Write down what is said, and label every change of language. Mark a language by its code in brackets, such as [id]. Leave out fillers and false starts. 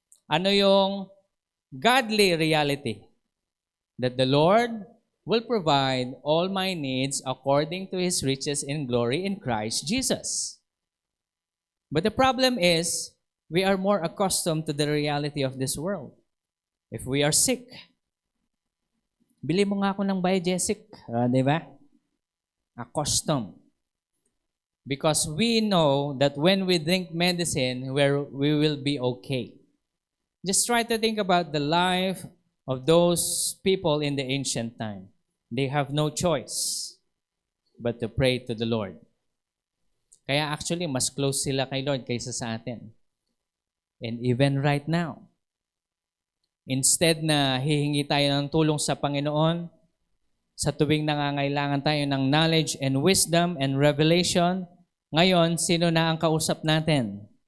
[tl] Ano yung [en] godly reality? That the Lord will provide all my needs according to His riches in glory in Christ Jesus. But the problem is, we are more accustomed to the reality of this world. If we are sick, [tl] bili mo nga ako ng Biogesic, di ba? [en] Accustomed. Because we know that when we drink medicine, we will be okay. Just try to think about the life of those people in the ancient time. They have no choice but to pray to the Lord. [tl] Kaya actually, mas close sila kay Lord kaysa sa atin. [en] And even right now, instead [tl] na hihingi tayo ng tulong sa Panginoon, sa tuwing nangangailangan tayo ng knowledge and wisdom and revelation, ngayon, sino na ang kausap natin?